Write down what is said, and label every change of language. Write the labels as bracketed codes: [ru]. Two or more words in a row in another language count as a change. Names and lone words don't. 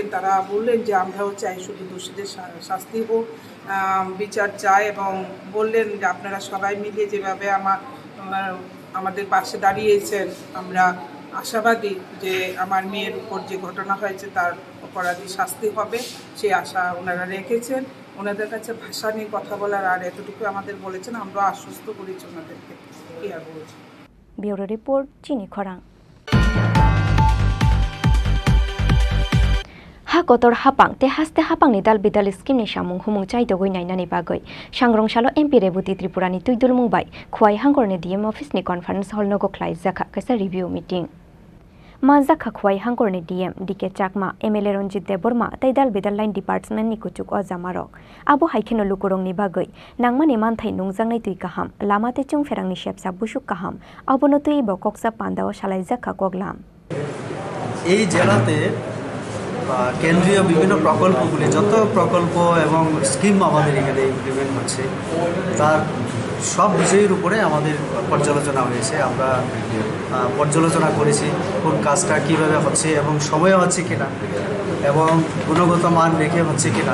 [bn] তারা বললেন যে আমরাও চাই শুধু দোষীদের শাস্তি হোক, বিচার চাই, এবং বললেন যে আপনারা সবাই মিলে যেভাবে আমাদের পাশে দাঁড়িয়েছেন, আমরা আশাবাদী যে আমার মেয়ের উপর যে ঘটনা হয়েছে তার অপরাধী শাস্তি হবে, সেই আশা ওনারা রেখেছেন। ওনাদের কাছে ভাষা নিয়ে কথা বলার আর এতটুকু আমাদের বলেছেন, আমরা আশ্বস্ত করেছি ওনাদেরকে। কি আর বলছি। ব্যুরো রিপোর্ট, চিনি খরাং। [trp] ha kotor hapang te haste hapang ni dal bidal scheme ni samung humung chai dogoi nainani bagoi sangrong salo MP Rebuti Tripura ni tuidul mungbai khwai hangor ni [en] DM office [trp] ni [en] conference hall [trp] no go khlai jakha kaisa [en] review meeting [trp] ma jakha khwai hangor ni DM DK Chakma MLA Ronjit Deborma tai dal bidal [en] line department [trp] ni kuchuk ojamarok abo haikheno lukurong ni bagoi nangmani manthai nungjang nai tui kaham lamate chung ferang ni shepsa busuk kaham abono tui bo koksa pandao shalai jakha koglam [bn] এই জেলাতে কেন্দ্রীয় বিভিন্ন প্রকল্পগুলি যত প্রকল্প এবং স্কিম আমাদের এখানে ইমপ্লিমেন্ট হচ্ছে তার সব বিষয়ের উপরে আমাদের পর্যালোচনা হয়েছে। আমরা পর্যালোচনা করেছি কোন কাজটা কীভাবে হচ্ছে এবং সময়ে হচ্ছে কিনা এবং গুণগত মান রেখে হচ্ছে কিনা।